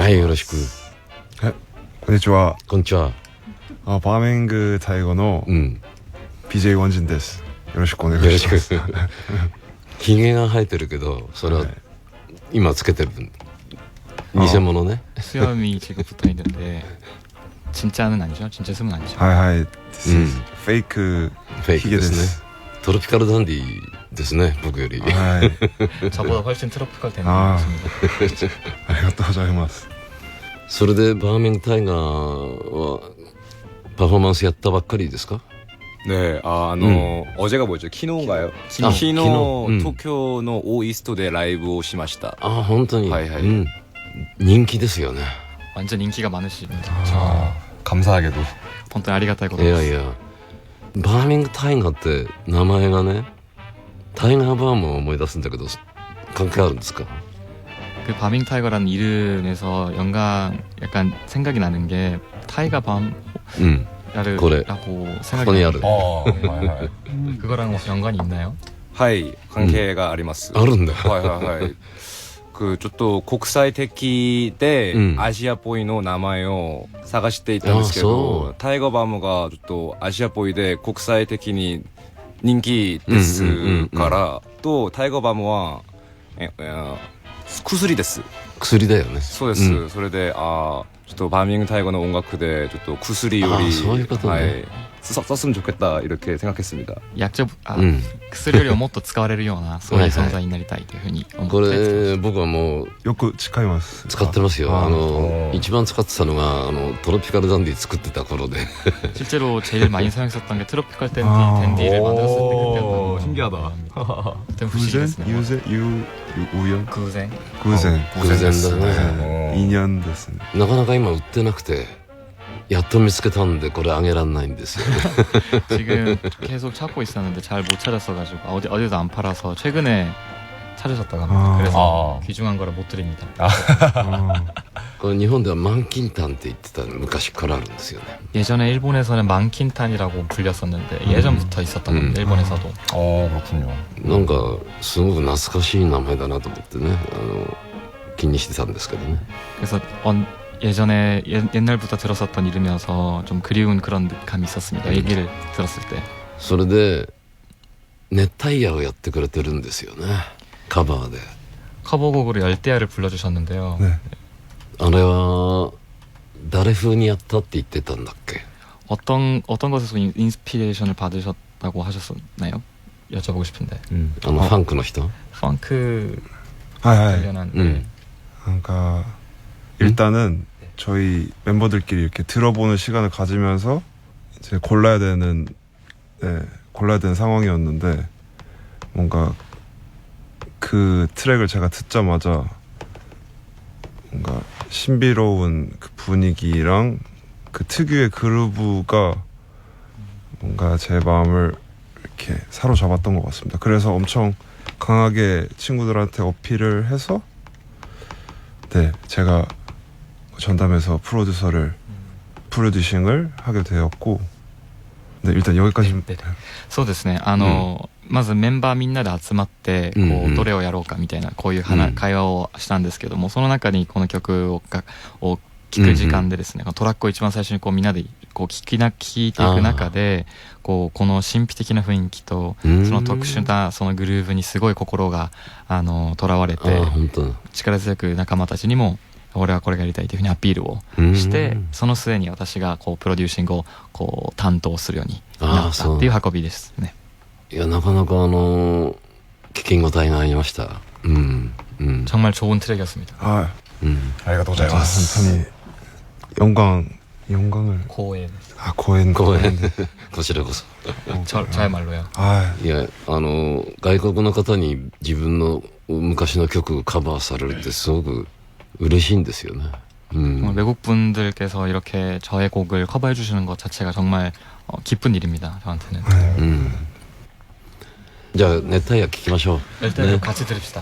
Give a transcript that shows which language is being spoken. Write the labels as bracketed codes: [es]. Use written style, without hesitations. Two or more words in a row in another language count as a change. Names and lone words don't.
[ja] はい、よろしく。はい、こんにちは。こんにちは。バーミングタイガーのBJ ワンジンです。よろしくお願いします。ひげが生えてるけど、それは今つけてる偽物ね。 [ko] 수염이 지금 붙어 있는데 진짜는 아니죠? 진짜 숨은 아니죠? [en] はい。This is fake [ja] フェイクですね。トロピカルダンディですね、僕より。はい。 [ko] 저보다 훨씬 트로피컬 되는 것 같습니다. [ja] ありがとうございます。それでバーミングタイガーはパフォーマンスやったばっかりですか？ [ko] 네, 어제가 뭐죠? 키노인가요? 아, 키노 키노. 도쿄의 오이스트에 라이브 [ja] をしました。あ、本当に。はいはい。人気ですよね。 [ko] 완전 인기가 많으십니다. 감사하게도. [ja] 本当にありがたいこといです。やいや、バーミングタイガーって名前がね、タイガーバームを思い出すんだけど、関係あるんですか？ [ko] 그 바밍 타이거라는 이름에서 약간 생각이 나는 게 타이거 밤라고 생각이 나요. 그거랑 뭐 연관이 있나요? [ja] はい、関係があります。あるんだ。はい。ちょっと国際的でアジアっぽいの名前を探していたんですけど、タイガーバームがちょっとアジアっぽいで国際的に人気ですからと、タイガーバームは薬です。薬だよね。そうです。それでちょっとバーミングタイガーの音楽でちょっと薬よりそういうことね。 [ko] 썼으면 좋겠다 이렇게 생각했습니다. [ja] 薬よりもっと使われるようなそういう存在になりたいというふうに思って。これ僕はもうよく使います。使ってますよ。一番使ってたのがトロピカルダンディ作ってた頃で。 [ko] 실제로 제일 많이 사용했었던 게 트로피컬 댄디를 만들었을 때였던. 신기하다. 우연? [ja] 偶然だね。 인연 ですね。なかなか今売ってなくて、やっと見つけたんでこれあげらんないんですよね。 [ko] 지금 계속 찾고 있었는데 잘 못 찾았어가지고 어디도 안 팔아서 최근에 찾으셨다고 합니다. 그래서 귀중한 거라 못 드립니다. [ja] これ日本では満金炭って言ってた昔からあるんですよね。 [ko] 예전에 일본에서는 만킨탄이라고 불렸었는데 예전부터 있었던 건데 일본에서도. 그렇군요. [ja] なんかすごく懐かしい名前だなと思ってね、気にしてたんですけどね。 [ko] 그래서 예전에 옛날부터 들었었던 이름이어서 좀 그리운 그런 감이 있었습니다. 얘기를 들었을 때. [ja] それで熱帯夜をやってくれてるんですよね、カバーで。 [ko] 커버곡으로 열대야를 불러주셨는데요. 네. [ja] あれは誰風にやったって言ってたんだっけ？ [ko] 어떤 것에서 인스피레이션을 받으셨다고 하셨나요? 여쭤보고 싶은데. [ja] ファンクの人？ [ko] 펑크 [ja] はい。 [ko] 관련한. 그러니까 일단은 저희 멤버들끼리 이렇게 들어보는 시간을 가지면서 이제 골라야 되는 상황이었는데, 뭔가 그 트랙을 제가 듣자마자 뭔가 신비로운 그 분위기랑 그 특유의 그루브가 뭔가 제 마음을 이렇게 사로잡았던 것 같습니다. 그래서 엄청 강하게 친구들한테 어필을 해서 제가 전담해서 프로듀싱을 하게 되었고, 일단 여기까지. [ja] そうですね。まずメンバーみんなで集まってどれをやろうかみたいなこういう会話をしたんですけども、その中にこの曲を聴く時間でですね、トラックを一番最初にみんなで聴いていく中でこの神秘的な雰囲気とその特殊なそのグルーヴにすごい心がとらわれて、力強く仲間たちにも俺はこれがやりたいというふうにアピールをして、その末に私がプロデューシングを担当するようになったっていう運びですね。いや、なかなか聞き応えがありました。 [ko] 정말 좋은 트랙이었습니다. [ja] ありがとうございます。 [ko] 本当に 영광을. 고엔. 고엔. [ja] こちらこそ。 [ko] 저의 말로요. [ja] いや、外国の方に自分の昔の曲カバーされるってすごく嬉しいんですよね。 [ko] 외국 분들께서 이렇게 저의 곡을 커버해 주시는 것 자체가 정말 기쁜 일입니다. 저한테는. [ja] じゃあ熱帯夜聞きましょう。 [ko] 熱帯夜 같이 들읍시다.